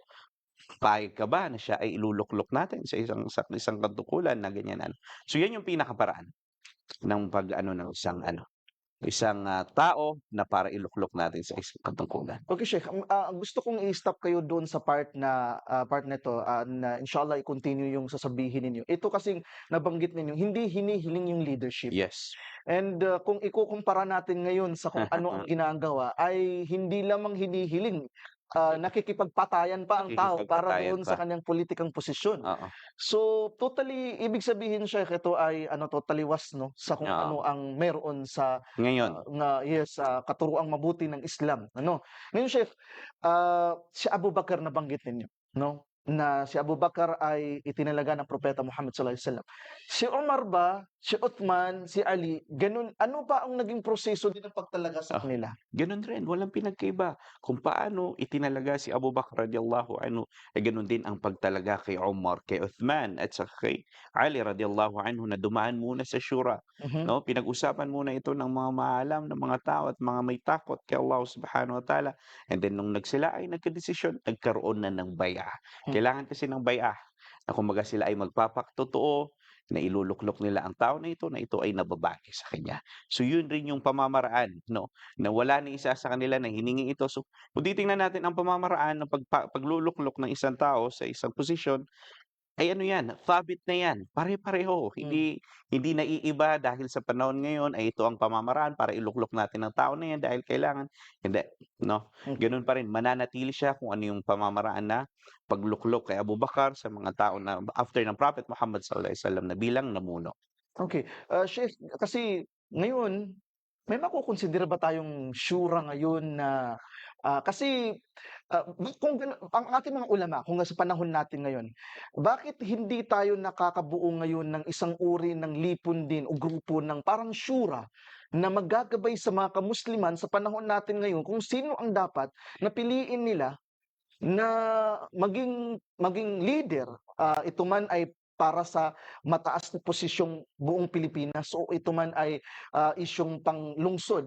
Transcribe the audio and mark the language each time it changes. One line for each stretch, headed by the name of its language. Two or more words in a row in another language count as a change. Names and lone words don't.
Filipino: Payag ka ba na siya ay iluluklok natin sa isang katungkulan na ganyan? So yan yung pinakaparaan ng pag-ano ng isang tao na para iluklok natin sa isang katungkulan. Okay, Sheikh. Gusto kong i-stop kayo doon sa part nito, na inshallah i-continue yung sasabihin ninyo. Ito kasing nabanggit ninyo, hindi hinihiling yung leadership. Yes. And kung ikukumpara natin ngayon sa kung ano ang ginagawa, ay hindi lamang hinihiling, nakikipagpatayan pa ang tao para Nakikipagpatayan doon sa pa. kanyang politikang posisyon. Oo. So, totally ibig sabihin, Sheikh, ito ay totaliwas 'no, sa kung Oo. ano ang meron sa Ngayon, katuruang mabuti ng Islam, ano. Ngayon, Sheikh, si Abu Bakar nabanggit ninyo, 'no, na si Abu Bakar ay itinalaga ng Propeta Muhammad
Arabic: صلى الله عليه وسلم.
Filipino: Si Umar ba, si Uthman, si Ali, gano'n, ano ba ang naging proseso din ng pagtalaga sa ah, kanila? gano'n rin, walang pinagkaiba. Kung paano itinalaga si Abu Bakr
Arabic: رضي الله عنه,
Filipino: eh gano'n din ang pagtalaga kay Umar, kay Uthman, at saka kay Ali
Arabic: رضي الله عنه
Filipino: na dumaan muna sa Shura. Mhm, No? Pinag-usapan muna ito ng mga maalam ng mga tao at mga may takot kay
Arabic: الله سبحانه وتعالى.
Filipino: And then nung sila ay nagkadesisyon, nagkaroon na ng bay'ah. hmm, Kailangan kasi ng bay'ah na kumbaga sila ay magpapakatotoo na iluluklok nila ang tao na ito ay nababagay sa kanya. So yun rin yung pamamaraan, no, na wala ni isa sa kanila na hiningi ito. So kung titingnan natin ang pamamaraan ng pagluluklok ng isang tao sa isang posisyon, ay ano yan, thabit na yan, pare-pareho. hmm, Hindi naiiba dahil sa panahon ngayon ay ito ang pamamaraan para iluklok natin ang tao na yan dahil kailangan. Hindi, no? hmm. Ganoon pa rin, mananatili siya kung ano yung pamamaraan na pagluklok kay Abu Bakar sa mga tao na after ng Prophet Muhammad
Arabic: صلى الله عليه وسلم
Filipino: na bilang namuno. Okay. Chef, kasi ngayon, may makukonsidera ba tayong shura ngayon na, kasi, kung ang ating mga ulama, kung sa panahon natin ngayon, bakit hindi tayo nakakabuo ngayon ng isang uri ng lipon din o grupo ng parang shura na maggagabay sa mga kamusliman sa panahon natin ngayon kung sino ang dapat na piliin nila na maging leader, ito man ay para sa mataas na posisyong buong Pilipinas o ito man ay, isyung panglungsod.